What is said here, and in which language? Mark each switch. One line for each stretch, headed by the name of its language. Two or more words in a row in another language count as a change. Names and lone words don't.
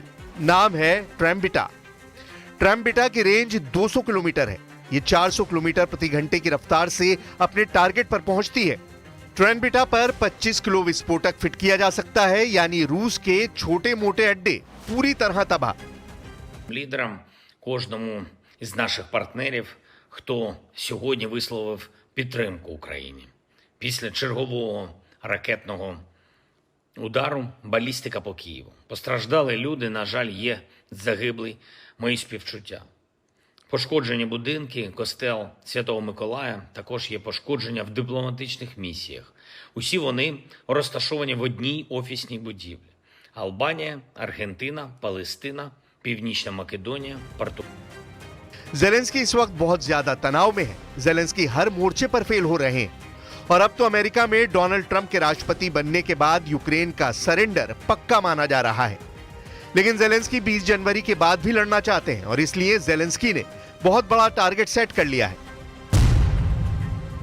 Hindi: नाम है ट्रैम्बिटा। ट्रैम्बिटा की रेंज 200 किलोमीटर है। ये 400 किलोमीटर प्रति घंटे की रफ्तार से अपने टारगेट पर पहुंचती है। ट्रैम्बिटा पर 25 किलो विस्फोटक फिट किया जा सकता है, यानी रूस के छोटे मोटे अड्डे पूरी तरह तबाह।
Ukrainian: Лідерам, кожному із наших партнерів, хто сьогодні висловив підтримку Україні. Після чергового ракетного удару балістика по Києву. Постраждали люди, на жаль, є загиблі, мої співчуття. Пошкоджені будинки, костел Святого Миколая, також є пошкодження в дипломатичних місіях. Усі вони розташовані в одній офісній будівлі. Албанія, Аргентина, Палестина, Північна Македонія, Португалія.
Hindi: ज़ेलेंस्की इस वक्त बहुत ज्यादा तनाव में है। ज़ेलेंस्की हर मोर्चे पर फेल हो रहे हैं और अब तो अमेरिका में डोनाल्ड ट्रंप के राष्ट्रपति बनने के बाद यूक्रेन का सरेंडर पक्का माना जा रहा है। लेकिन ज़ेलेंस्की 20 जनवरी के बाद भी लड़ना चाहते हैं और इसलिए ज़ेलेंस्की ने बहुत बड़ा टारगेट सेट कर लिया है।